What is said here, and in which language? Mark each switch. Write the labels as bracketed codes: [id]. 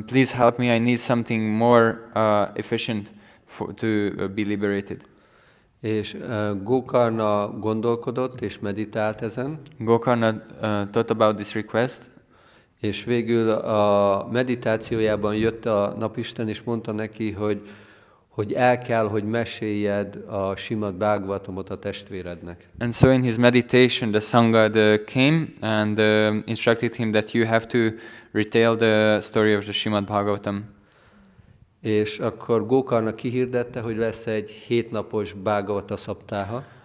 [en] Please help me, I need something more efficient to be liberated. [hu] És Gokarna gondolkodott és meditált ezen. [en] Gokarna thought about this request. [hu] És végül a meditációjában jött a napisten, és mondta neki, hogy el kell, hogy meséljed a Simad Bhagavatamot a testvérednek. [en] And so in his meditation, the sun god came and instructed him that you have to retell the story of the Srimad Bhagavatam. [hu] És akkor Gokarna kihirdette, hogy lesz egy 7 napos Bhagavata szaptáha.